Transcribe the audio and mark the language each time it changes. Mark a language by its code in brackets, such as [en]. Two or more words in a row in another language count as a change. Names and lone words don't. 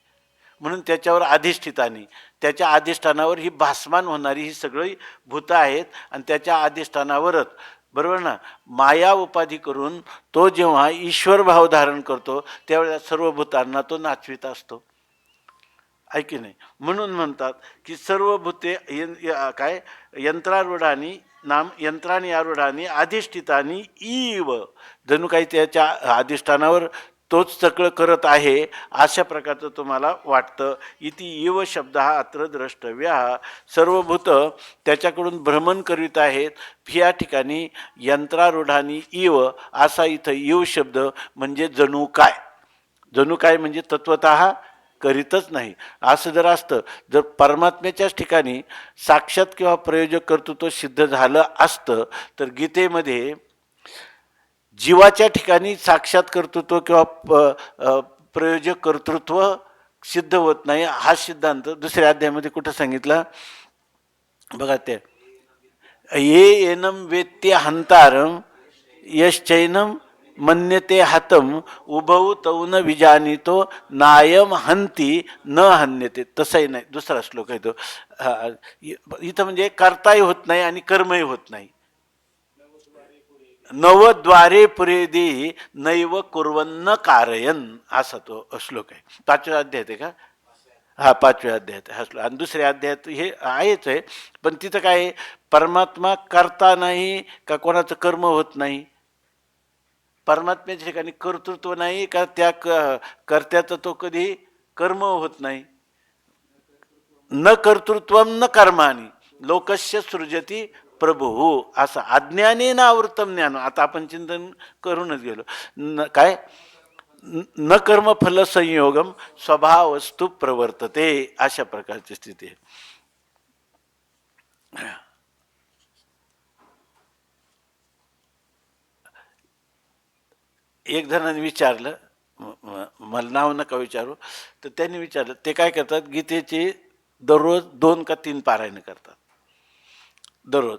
[mr] म्हणून त्याच्यावर अधिष्ठितानी, त्याच्या अधिष्ठानावर ही भासमान होणारी ही सगळी भूतं आहेत. आणि त्याच्या अधिष्ठानावरच, बरोबर ना, माया उपाधी करून तो जेव्हा ईश्वर भाव धारण करतो त्यावेळेला सर्व भूतांना तो नाचवित असतो, आहे की नाही. म्हणून म्हणतात की सर्व भूते काय [sa] यंत्रारूढानी नाम यंत्रानी आरूढानी अधिष्ठितानी इव, [mr] जणू काही त्याच्या अधिष्ठानावर तोच सगळं करत आहे अशा प्रकारचं तुम्हाला वाटतं. [sa] इति इव शब्द हा अत्र द्रष्टव्य. [mr] सर्वभूत त्याच्याकडून भ्रमण करीत आहेत. या ठिकाणी [sa] यंत्रारूढानी इव [mr] असा इथं इव शब्द म्हणजे जणू काय. जणू काय म्हणजे तत्वतः करीतच नाही असं जर असतं, जर परमात्म्याच्याच ठिकाणी साक्षात किंवा प्रयोजक कर्तृत्व सिद्ध झालं असतं तर गीतेमध्ये जीवाच्या ठिकाणी साक्षात कर्तृत्व किंवा प्रयोजक कर्तृत्व सिद्ध होत नाही हा सिद्धांत दुसऱ्या अध्यायामध्ये कुठं सांगितला बघा. [sa] ते ये एनम वेत्य हंतारम यश्चैनम मन्यते हतम उभौ तौ न विजानितो नायम हंती न हन्यते. [mr] तसंही नाही, दुसरा श्लोक आहे तो. इथं म्हणजे कर्ताही होत नाही आणि कर्मही होत नाही. [sa] नवद्वारे पुरेदी नैव कुर्वन्न कारयन [mr] असा तो श्लोक आहे. 5व्या अध्याय आहे का, हा 5व्या अध्यायात हा श्लोक. आणि दुसऱ्या अध्यायात हे आहेच आहे, पण तिथं काय आहे, परमात्मा करता नाही का कोणाचं कर्म होत नाही, परमात्म्याच्या ठिकाणी कर्तृत्व नाही का त्या कर्त्याचं तो कधी कर्म होत नाही. [sa] न कर्तृत्वम न कर्माणी लोकस्य सृजती प्रभू, असं अज्ञानेन आवृत्तम ज्ञान. [mr] आता आपण चिंतन करूनच गेलो. [sa] काय न कर्मफल संयोगम स्वभावस्तु प्रवर्तते, [mr] अशा प्रकारची स्थिती आहे. एक जणांनी विचारलं, मला नाव नका विचारू, तर त्यांनी विचारलं ते काय करतात, गीतेचे दररोज 2 का 3 पारायण करतात दररोज.